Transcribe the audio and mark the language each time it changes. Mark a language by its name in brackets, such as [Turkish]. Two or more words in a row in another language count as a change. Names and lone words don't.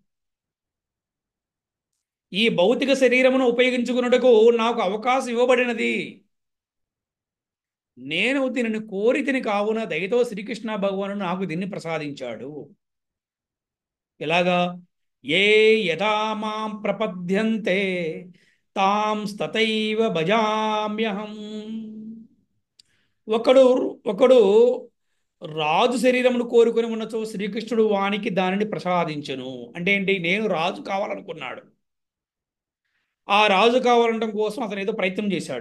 [Telugu] ఈ భౌతిక శరీరమును ఉపయోగించుకున్నటకు నాకు అవకాశం ఇవ్వబడినది. నేను దీనిని కోరి తిని కావున దయతో శ్రీకృష్ణ భగవానుడు నాకు దీన్ని ప్రసాదించాడు. [Sanskrit] ఎలాగా? ఏ యథా మాం ప్రపద్యంతే తాం తథైవ భజామ్యహం. [Telugu] ఒకడు ఒకడు రాజు శరీరమును కోరుకొని ఉన్నచో శ్రీకృష్ణుడు వానికి దానిని ప్రసాదించను. అంటే ఏంటి? నేను రాజు కావాలనుకున్నాడు. ఆ రాజు కావాలనడం కోసం అతను ఏదో ప్రయత్నం చేశాడు.